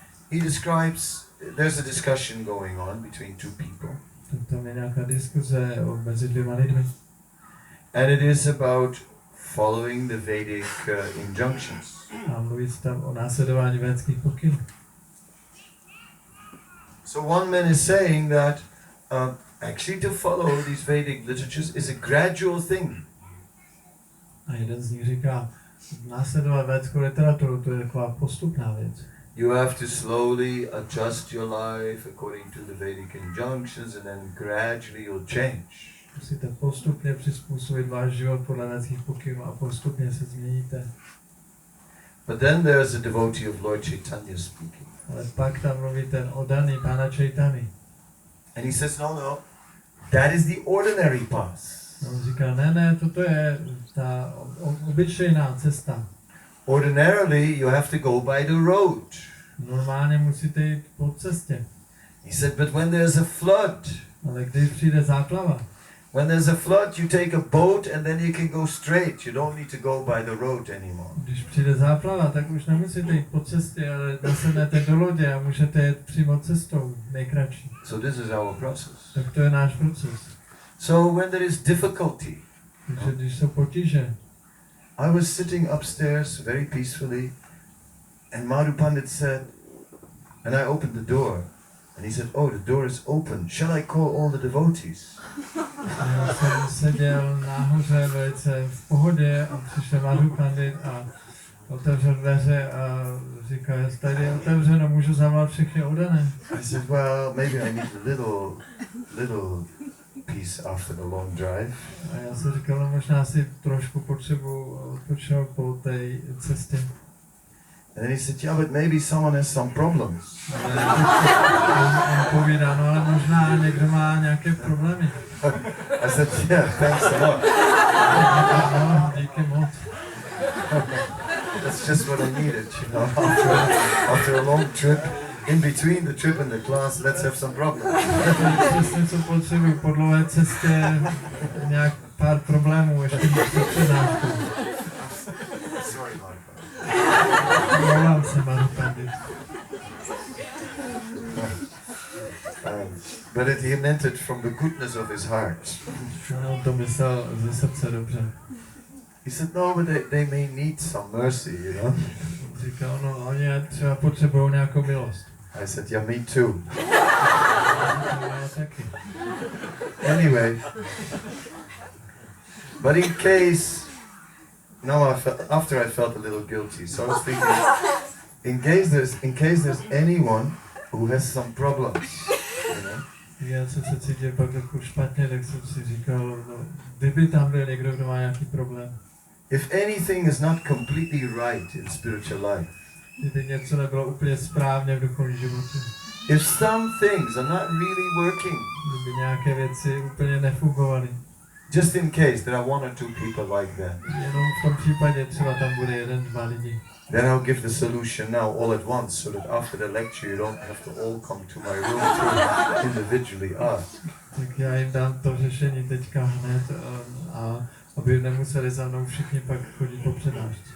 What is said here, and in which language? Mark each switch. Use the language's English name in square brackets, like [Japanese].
[English] he describes, there's a discussion going on between two people. [Czech] Tak tam je nějaká diskuze mezi dvěma lidmi. [English] And it is about following the Vedic injunctions. [Czech] A mluví se tam o následování védských pokynů. [English] So one man is saying that actually to follow these Vedic literatures is a gradual thing. [Czech] A jeden z nich říká, následovat védskou literaturu, to je taková postupná věc. [English] You have to slowly adjust your life according to the Vedic injunctions and then gradually you'll change. [Czech] Musíte postupně přizpůsobit váš život podle védských pokynů a postupně se změníte. [English] But then there's a devotee of Lord Chaitanya speaking. [Czech] Ale pak tam mluví ten oddaný Pána Chaitanya. [English] And he says, no, that is the ordinary path. [Czech] On říká, ne, toto je ta obyčejná cesta. [English] Ordinarily, you have to go by the road. [Czech] Normálně musíte jít po cestě. [English] He said, but when there's a flood, [Czech] Ale když přijde záplava, [English] when there's a flood, you take a boat and then you can go straight. You don't need to go by the road anymore. [Czech] když přijde záplava, tak už nemusíte jít po cestě, ale zasednete do lodě a můžete jít přímo cestou, nejkratší. [English] So this is our process. [Czech] Tak to je náš proces. [English] So when there is difficulty, [Czech] Takže když jsou potíže, [English] I was sitting upstairs very peacefully and Madhu Pandit said, and I opened the door, and he said, oh, the door is open. Shall I call all the devotees? [Czech] já jsem seděl nahoře velice v pohodě a přišel Madhu Pandit a otevřel dveře a říkal, jestli tady je otevřeno, můžu zavolat všechny oddané. [English] I said, well, maybe I need a little peace after the long drive. [Czech] A já jsem říkal, no možná si trošku potřebuji odpočinout po té cestě. [English] And then he said, yeah, but maybe someone has some problems. [Czech] On povídá, no ale možná někdo má nějaké problémy. [English] I said, yeah, thanks a lot. [Czech] No, díky moc. [English] That's just what I needed, you know, after a long trip. In between the trip and the class, let's have some problems. [Czech] Přesně co potřebuji, po dlouhé cestě nějak pár problémů ještě před přednáškou. [English] Sorry, Marko. [Czech] Volám se, Madhu Pandit. [English] But he meant it from the goodness of his heart. [Czech] On to myslel ze srdce dobře. [English] He said, no, but they may need some mercy, you know. [Czech] Říkal, no oni třeba potřebují nějakou milost. [English] I said, yeah, me too. [Czech] Já taky. [English] Anyway, but in case, now after I felt a little guilty, so I was thinking, in case there's anyone who has some problems, you know. [Czech] Já jsem se cítil pak trochu špatně, tak jsem si říkal, no, kdyby tam byl někdo, kdo má nějaký problém. [English] If anything is not completely right in spiritual life, [Czech] Kdyby něco nebylo úplně správně v duchovním životě. [English] if some things are not really working, [Czech] Kdyby nějaké věci úplně nefungovaly. [English] Just in case there are one or two people like that. [Czech] Jenom v tom případě třeba tam bude 1-2 lidi. [English] Then I'll give the solution now all at once, so that after the lecture you don't have to all come to my room to individually ask. [Czech] Tak já jim dám to řešení teďka hned a aby nemuseli za mnou všichni pak chodit po přednášce.